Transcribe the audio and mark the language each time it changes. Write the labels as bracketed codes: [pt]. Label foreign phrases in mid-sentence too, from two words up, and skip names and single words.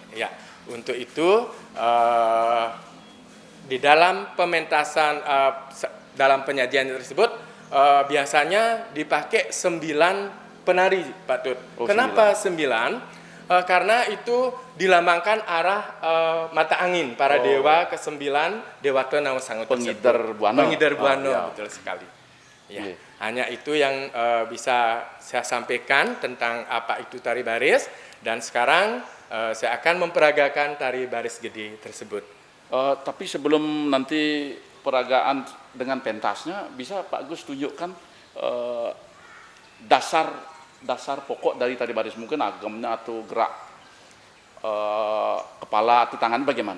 [id] Ya, untuk itu di dalam pementasan dalam penyajian tersebut biasanya dipakai 9 penari, Pak Tut. Oh, Kenapa 9? Karena itu dilambangkan arah mata angin para dewa ke-9 Dewata Nawasango tersebut. Pengidar Buana. Pengidar Buana, ya. betul sekali. Ya, Iya. hanya itu yang bisa saya sampaikan tentang apa itu tari baris, dan sekarang saya akan memperagakan tari baris gede tersebut. Tapi sebelum nanti peragaan dengan pentasnya, bisa Pak Gus tunjukkan dasar pokok dari tari baris, mungkin agamnya atau gerak kepala atau tangan bagaimana?